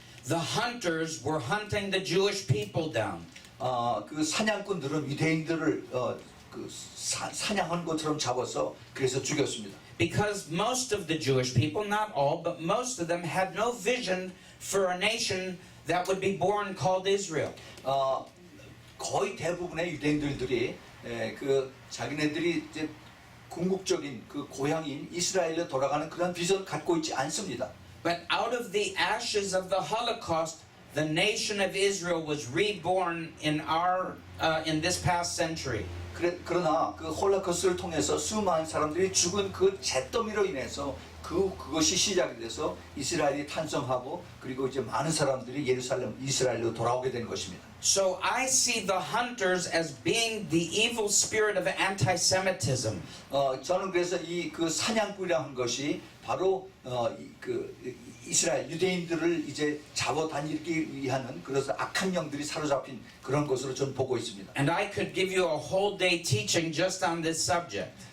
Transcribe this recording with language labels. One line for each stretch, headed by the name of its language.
English: the hunters were hunting the Jewish people down.
Korean: 그 사냥꾼들은 유대인들을 사냥한 것처럼 잡아서 그래서 죽였습니다.
English: because most of the Jewish people, not all, but most of them had no vision for a nation that would be born called Israel.
Korean: 거의 대부분의 유대인들이 그 자기네들이 이제 궁극적인 그 고향인 이스라엘로 돌아가는 그런 비전 갖고 있지 않습니다.
English: But out of the ashes of the Holocaust, the nation of Israel was reborn in this past century.
Korean: 그러나 그 홀로코스트를 통해서 수많은 사람들이 죽은 그 잿더미로 인해서 그것이 시작이 돼서 이스라엘이 탄생하고 그리고 이제 많은 사람들이 이스라엘로 돌아오게 된 것입니다.
English: So I see the hunters as being the evil spirit of anti-Semitism.
Korean: 저는 그래서 이 그 사냥꾼이라는 것이 바로 그 이스라엘 유대인들을 이제 잡아다니기 위한 그래서 악한 영들이 사로잡힌 그런 것으로 저는 보고 있습니다.
English: And I could give you a whole day teaching just on this subject.